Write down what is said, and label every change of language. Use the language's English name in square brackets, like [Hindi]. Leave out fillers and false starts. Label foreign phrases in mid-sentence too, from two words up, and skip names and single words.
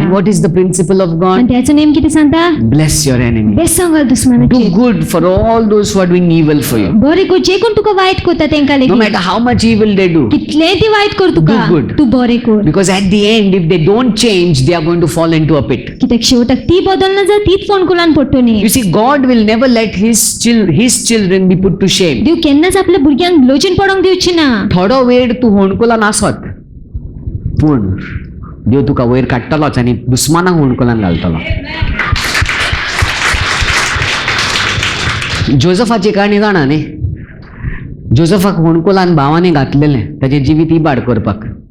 [English] And what is the principle of [Konkani] आनी [English] God? [Konkani] त्याचो नेम कितें सांगता? [English] Bless your enemy. [Konkani] बेसांव घाल [English] Do [Konkani] दुस्मानाचेर. [English] good for all those who are doing evil for you. [Konkani] बरें कर, जे कोण तुका वायट करता तेंकां [English] No [Konkani] लेगीत. [English] matter how much evil they do. [Konkani] कितलेंय ती वायट कर तुका, [English] Do good. [Konkani] तू बरें कर. [English] Because at the end, if they don't change, they are going to fall into a pit. [Konkani] कित्याक शेवटाक ती बदलना जाल्यार तीच फोणकुलान पडटली. [English] You see, God will never let his children be put to shame. [Konkani] देव केन्नाच आपल्या भुरग्यांक लोचीन पडोंक दिवची ना. थोडो वेळ तूं होणकुलान आसत, पूण देव तुका वयर काडटलोच आनी दुस्मानाक होणकुलान घालतलो. जोझफाची काणी जाणा न्ही. जोझफाक होणकुलान भावांनी घातलेलें ताचें जिवीत इबाड करपाक.